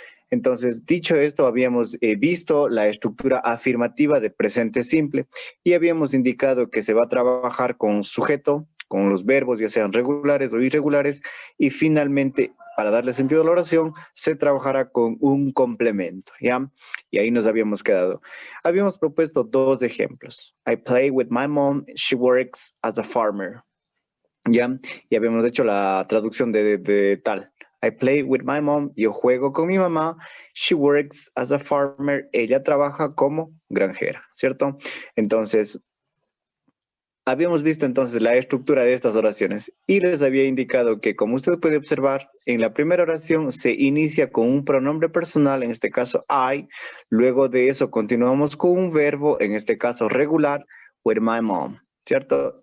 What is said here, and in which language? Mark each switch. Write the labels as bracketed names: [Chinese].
[Spanish] Entonces, dicho esto, habíamos visto la estructura afirmativa del presente simple y habíamos indicado que se va a trabajar con sujeto, con los verbos, ya sean regulares o irregulares, y finalmente, para darle sentido a la oración, se trabajará con un complemento, ¿ya? Y ahí nos habíamos quedado. Habíamos propuesto dos ejemplos. [English] I play with my mom, she works as a farmer, ¿ya? [Spanish] Y habíamos hecho la traducción de tal. [English] I play with my mom, [Spanish] yo juego con mi mamá. [English] She works as a farmer, [Spanish] ella trabaja como granjera, ¿cierto? Entonces, habíamos visto entonces la estructura de estas oraciones y les había indicado que, como usted puede observar, en la primera oración se inicia con un pronombre personal, en este caso I, luego de eso continuamos con un verbo, en este caso regular, [English] with my mom, [Spanish] ¿cierto?